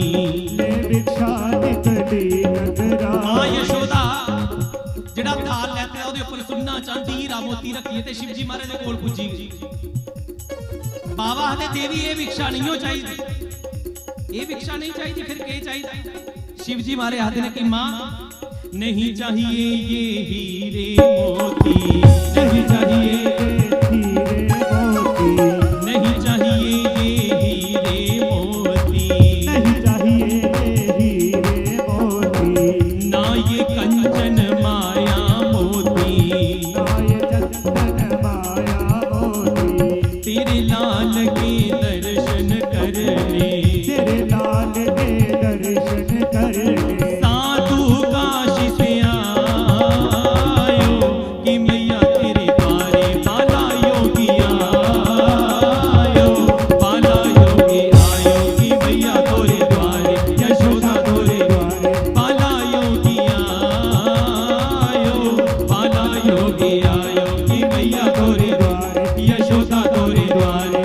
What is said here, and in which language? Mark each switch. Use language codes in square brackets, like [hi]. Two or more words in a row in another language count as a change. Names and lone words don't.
[hi] ले भिक्षा निकली नगरानी। [pa] मां यशोदा ਜਿਹੜਾ ਥਾਲ ਲੈਤੇ ਉਹਦੇ ਉੱਪਰ ਸੁੰਨਾ ਚਾਂਦੀ ਹੀਰਾ ਮੋਤੀ ਰੱਖੀਏ ਤੇ ਸ਼ਿਵਜੀ ਮਹਾਰਾਜ ਦੇ ਕੋਲ ਪੁੱਜੀ ਬਾਬਾ ਹਦੇ ਦੇਵੀ ਇਹ ਵਿਕਸ਼ਾ ਨਹੀਂ ਹੋ ਚਾਹੀਦੀ ਇਹ ਵਿਕਸ਼ਾ [hi] नहीं चाहिए फिर के चाहिए शिवजी मारे हाथ ने कि मां नहीं चाहिए ये हीरे मोती नहीं चाहिए हीरे मोती, नहीं चाहिए ये हीरे मोती नहीं चाहिए हीरे मोती। ना ये कंचन माया मोती नाय चंदन माया मोती, तेरे लाल के दर्शन करने तेरे लाल के दर्शन करने। साधु काशी से आयो कि मैया तेरे द्वारे। बाला योगी आयो, बाला योगी आयो कि मैया तोरे द्वारे, यशोदा तोरे द्वारे। बाला योगी आयो, बाला योगी आयो कि मैया तोरे द्वारे, यशोदा तोरे द्वारे।